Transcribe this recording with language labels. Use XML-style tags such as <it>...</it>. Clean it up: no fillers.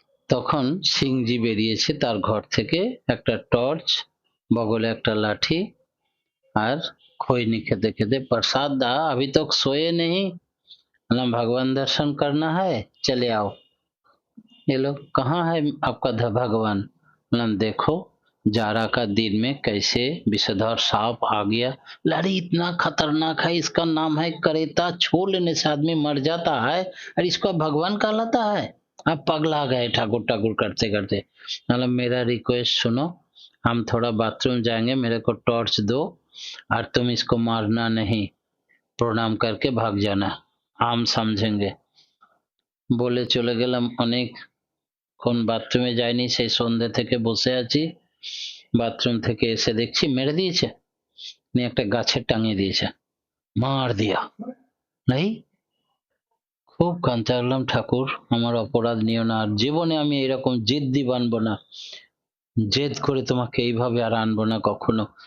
<bn>তখন সিংজি বেরিয়েছে তার ঘর থেকে, একটা টর্চ, বগলে একটা লাঠি, আর খৈনি খেতে খেতে,</bn> <hi>प्रसाद दा अभी तक सोए नहीं, मतलब भगवान दर्शन करना है, चले आओ। ये लोग कहाँ है आपका भगवान, मतलब देखो जाड़ा का दिन में कैसे विषधर सांप आ गया। लड़ी इतना खतरनाक है, इसका नाम है करेता, छू लेने से आदमी मर जाता है और इसको भगवान कहलाता है। अब पगला गए ठाकुर ठाकुर करते करते। मतलब मेरा रिक्वेस्ट सुनो, हम थोड़ा बाथरूम जाएंगे, मेरे को टॉर्च दो और तुम इसको मारना नहीं, प्रणाम करके भाग जाना, हम समझेंगे।</hi> <bn>বলে চলে গেলাম। অনেকক্ষণ বাথরুমে যাইনি, সেই সন্ধ্যে থেকে বসে আছি। বাথরুম থেকে এসে দেখছি মেরে দিয়েছে, নিয়ে একটা গাছে টাঙিয়ে দিয়েছে,</bn> <hi>মার দিয়া।</hi> <bn>নাই, খুব কাঁদতে লাগলাম, ঠাকুর আমার অপরাধ নিও না, আর জীবনে আমি এরকম জেদ্দি বানবো না, জেদ করে তোমাকে এইভাবে আর আনবো না কখনো।</bn>